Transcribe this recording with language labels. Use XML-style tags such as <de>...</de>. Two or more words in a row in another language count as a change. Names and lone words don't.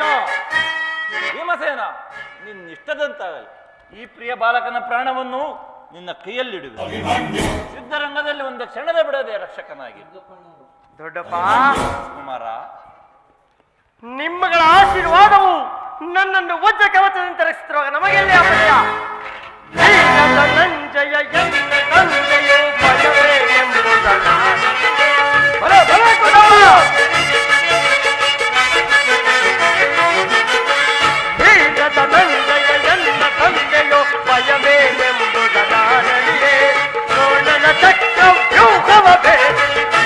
<kn>ಭೀಮಸೇನ, ನಿನ್ನಿಷ್ಟದಂತಾಗಲಿ. ಈ ಪ್ರಿಯ ಬಾಲಕನ ಪ್ರಾಣವನ್ನು ನಿನ್ನ ಕೈಯಲ್ಲಿಡುವೆ. ಯುದ್ಧರಂಗದಲ್ಲಿ ಒಂದು ಕ್ಷಣದ ಬಿಡದೆ ರಕ್ಷಕನಾಗಿ. ದೊಡ್ಡಪ್ಪ, ಕುಮಾರ, ನಿಮ್ಮಗಳ ಆಶೀರ್ವಾದವು ನನ್ನನ್ನು ವಜ್ರ ಕವಚದಂತೆ ರಕ್ಷಿಸಿರುವಾಗ ನಮಗೆಲ್ಲೇ ಅಪಜಯ. ನಂಜಯ ತಂದೆಯೋ ಭಯವೇ ಎಂಬುದಲ್ಲ. ಬಲೆ ಬಲೆ ಕೊಡವ. ಬೀಗದ ನಂಜಯ ಎನ್ನ ತಂದೆಯೋ ಭಯವೇ ಎಂಬುದನಾನಲಿಯೇ ದ್ರೋಣನ ಚಕ್ರ ವ್ಯೂಹವ ಭೇದಿ.</kn>